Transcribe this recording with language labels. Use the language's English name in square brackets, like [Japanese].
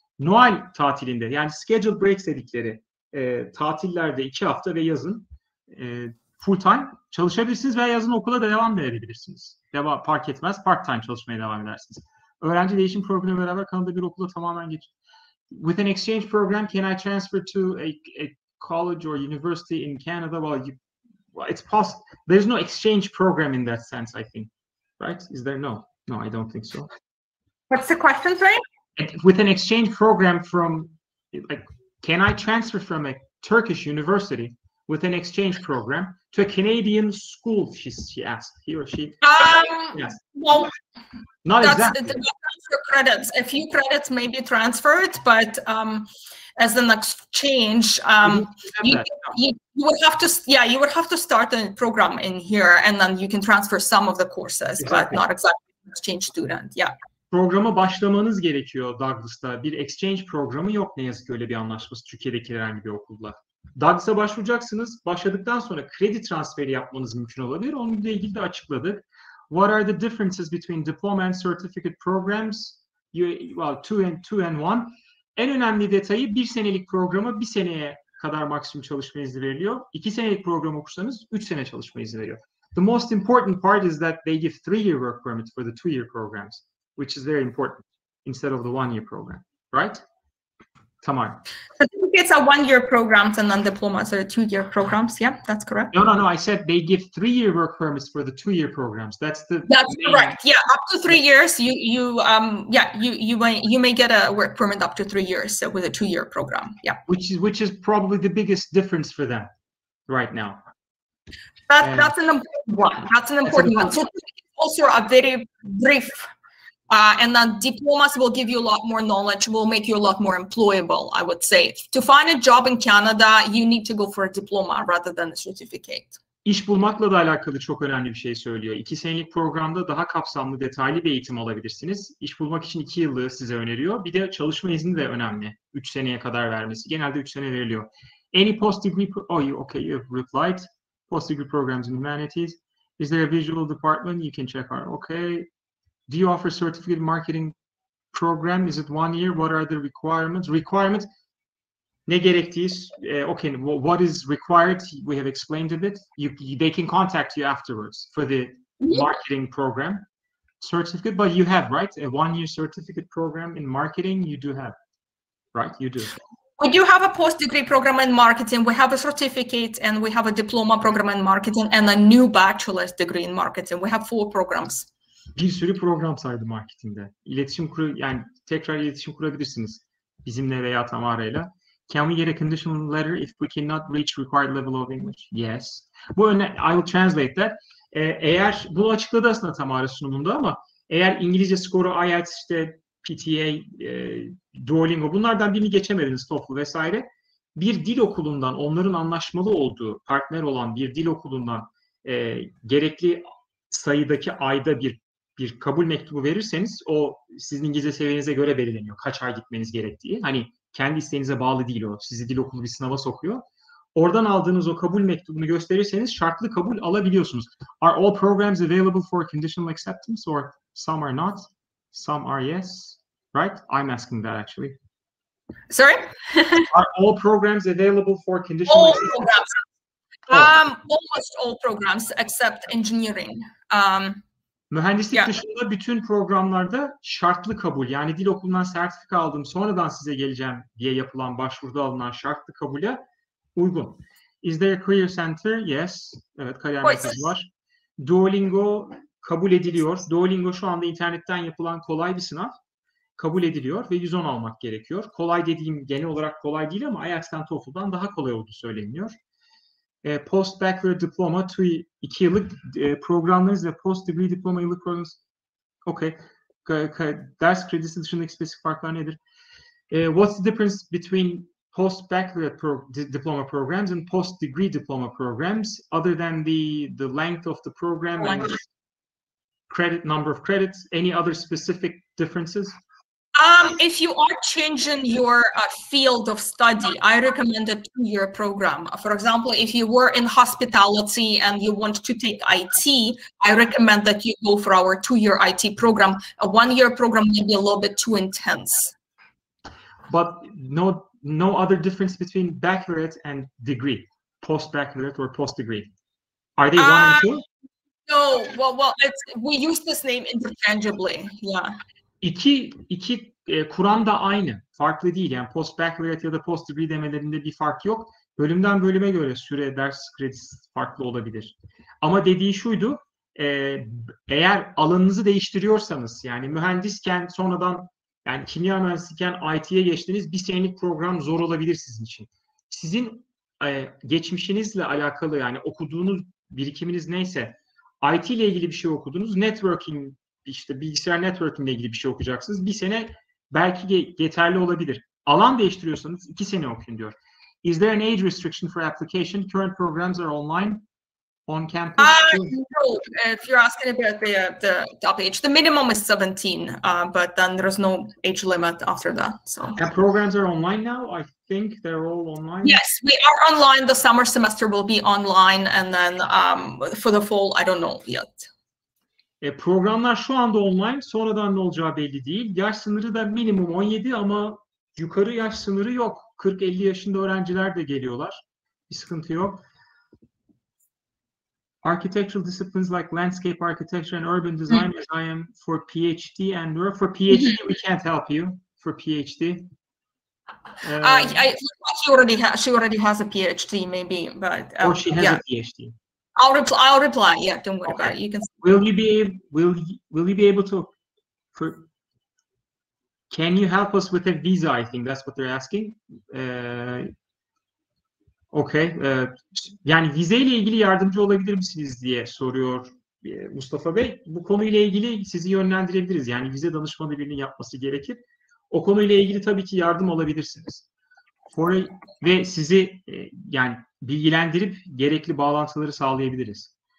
[Turkish] Noel tatilinde yani [English] scheduled breaks [Turkish] dedikleri tatillerde 2 hafta ve yazın full time çalışabilirsiniz veya yazın okula da devam edebilirsiniz. Fark etmez. Part time çalışmaya devam edersiniz. Öğrenci değişim programı beraber Kanada bir okula tamamen geç. [English] With an exchange program, can I transfer to a college or university in Canada? Well, it's possible. There's no exchange program in that sense, I think. Right? Is there? No. No, I don't think so. What's the question, sorry? With an exchange program from, like, can I transfer from a Turkish university with an exchange program to a Canadian school? She asked. He or she? Yes. Well, not exactly. The transfer credits. A few credits may be transferred, but as an exchange, you would have to, you would have to start a program in here, and then you can transfer some of the courses, but not exactly an exchange student. Yeah. [Turkish] Programa başlamanız gerekiyor Douglas'ta. Bir exchange programı yok ne yazık ki öyle bir anlaşması Türkiye'deki herhangi bir okulla. Douglas'a başvuracaksınız. Başladıktan sonra kredi transferi yapmanız mümkün olabilir. Onunla ilgili de açıkladık. [English] What are the differences between diploma and certificate programs? Well, two and one. [Turkish] En önemli detayı bir senelik programa 1 seneye kadar maksimum çalışma izni veriliyor. 2 senelik program okursanız 3 sene çalışma izni veriyor. [English] The most important part is that they give 3-year work permits for the 2-year programs, which is very important instead of the 1-year program, right? [Turkish] Tamam. [English] Certificates are 1-year programs and then diplomas are 2-year programs. Yeah, that's correct. No. I said they give 3-year work permits for the 2-year programs. That's correct. Yeah, up to 3 years. You may get a work permit up to 3 years with a 2-year program. Yeah. Which is probably the biggest difference for them right now. That's an important one. That's an important one. So also a very brief And then diplomas will give you a lot more knowledge, will make you a lot more employable, I would say. To find a job in Canada, you need to go for a diploma rather than a certificate. [Turkish] İş bulmakla da alakalı çok önemli bir şey söylüyor. 2 senelik programda daha kapsamlı, detaylı bir eğitim alabilirsiniz. İş bulmak için 2 yıllığı size öneriyor. Bir de çalışma izni de önemli. 3 seneye kadar vermesi. Genelde 3 sene veriliyor. [English] Any post-degree... you have replied. Post-degree programs in humanities. Is there a visual department? You can check out. Okay. Do you offer certificate marketing program? Is it 1 year? What are the requirements? Requirements... [Turkish] Ne gerektiği, [English] okay, what is required, we have explained a bit. They can contact you afterwards for the marketing program certificate, but you have, right? A 1-year certificate program in marketing, you do have, right? You do. We do have a post-degree program in marketing. We have a certificate and we have a diploma program in marketing and a new bachelor's degree in marketing. We have 4 programs. [Turkish] Bir sürü program saydı marketingde. Yani tekrar iletişim kurabilirsiniz bizimle veya Tamara'yla. [English] Can we get a conditional letter if we cannot reach required level of English? Yes. I will translate that. [Turkish] Eğer bunu açıkladı aslında Tamara sunumunda ama eğer İngilizce skoru IELTS, işte PTA, Duolingo bunlardan birini geçemediniz, TOEFL vesaire, bir dil okulundan, onların anlaşmalı olduğu, partner olan bir dil okulundan gerekli sayıdaki ayda bir kabul mektubu verirseniz o sizin İngilizce seviyenize göre belirleniyor. Kaç ay gitmeniz gerektiği. Hani kendi isteğinize bağlı değil o. Sizi dil okulu bir sınava sokuyor. Oradan aldığınız o kabul mektubunu gösterirseniz şartlı kabul alabiliyorsunuz. [English] Are all programs available for conditional acceptance or some are not? Some are yes. Right? I'm asking that actually. Sorry? Are all programs available for conditional acceptance? Programs. Almost all programs except engineering. [Turkish] Mühendislik dışında bütün programlarda şartlı kabul, yani dil okulundan sertifika aldım sonradan size geleceğim diye yapılan başvuruda alınan şartlı kabule uygun. [English] Is there a career center? Yes. [Turkish] Evet, kariyer merkezi var. Duolingo kabul ediliyor. Duolingo şu anda internetten yapılan kolay bir sınav. Kabul ediliyor ve 110 almak gerekiyor. Kolay dediğim genel olarak kolay değil ama IELTS'ten TOEFL'dan daha kolay olduğu söyleniyor. Post-bachelor diploma, 2 yıllık programlarınız ve post-degree diploma yıllık programınız. Okay. Ders kredisi dışındaki spesifik farklar nedir? [English] What's the difference between post-baccalaureate diploma programs and post-degree diploma programs, other than the length of the program and number of credits? Any other specific differences? If you are changing your field of study, I recommend a 2-year program. For example, if you were in hospitality and you want to take IT, I recommend that you go for our 2-year IT program. A 1-year program may be a little bit too intense. But no other difference between baccalaureate and degree, post-baccalaureate or post-degree. Are they 1 and 2? No, well, we use this name interchangeably. Yeah. [Turkish] İki Kur'an da aynı. Farklı değil. Yani post-baccalaureate ya da post-degree demelerinde bir fark yok. Bölümden bölüme göre süre, ders kredisi farklı olabilir. Ama dediği şuydu, eğer alanınızı değiştiriyorsanız, yani mühendisken sonradan, yani kimya mühendisiyken IT'ye geçtiniz, 1 senelik program zor olabilir sizin için. Sizin geçmişinizle alakalı, yani okuduğunuz birikiminiz neyse, IT ile ilgili bir şey okudunuz, networking, işte bilgisayar networking ile ilgili bir şey okuyacaksınız. 1 sene belki yeterli olabilir. Alan değiştiriyorsanız 2 sene okuyun diyor. [English] Is there an age restriction for application? Current programs are online, on campus? No, if you're asking about the age, the minimum is 17, but then there's no age limit after that. So. And programs are online now? I think they're all online. Yes, we are online. The summer semester will be online, and then for the fall, I don't know yet. [Turkish] Programlar şu anda online, sonradan ne olacağı belli değil. Yaş sınırı da minimum 17 ama yukarı yaş sınırı yok. 40-50 yaşında öğrenciler de geliyorlar. Bir sıkıntı yok. [English] Architectural disciplines like landscape architecture and urban design, as I am for PhD and work. For PhD, we can't help you for PhD. She already has a PhD, maybe, but or she has a PhD. I'll reply. Yeah, don't worry about it. You can. Will you be able to? Can you help us with a visa? I think that's what they're asking. [Turkish] Okay. Yani vizeyle ilgili yardımcı olabilir misiniz diye soruyor Mustafa Bey. Bu konuyla ilgili sizi yönlendirebiliriz. Yani vize danışmanı birinin yapması gerekir. O konuyla ilgili tabii ki yardım alabilirsiniz. Ve sizi yani bilgilendirip gerekli bağlantıları sağlayabiliriz.